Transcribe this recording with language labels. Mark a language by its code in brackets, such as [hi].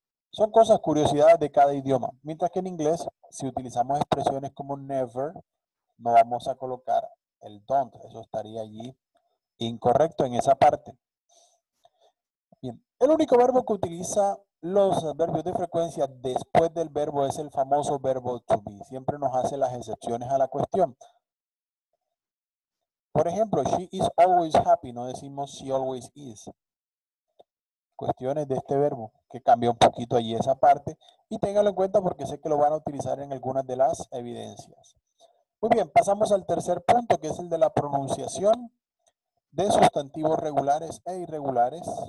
[es] Son cosas, curiosidades de cada idioma. Mientras que en inglés, si utilizamos expresiones como never, no vamos a colocar el don't. Eso estaría allí incorrecto en esa parte. Bien, el único verbo que utiliza los adverbios de frecuencia después del verbo es el famoso verbo to be. Siempre nos hace las excepciones a la cuestión. Por ejemplo, [en] she is always happy. [es] No decimos [en] she always is. [es] Cuestiones de este verbo que cambia un poquito allí esa parte. Y ténganlo en cuenta porque sé que lo van a utilizar en algunas de las evidencias. Muy bien, pasamos al tercer punto, que es el de la pronunciación de sustantivos regulares e irregulares.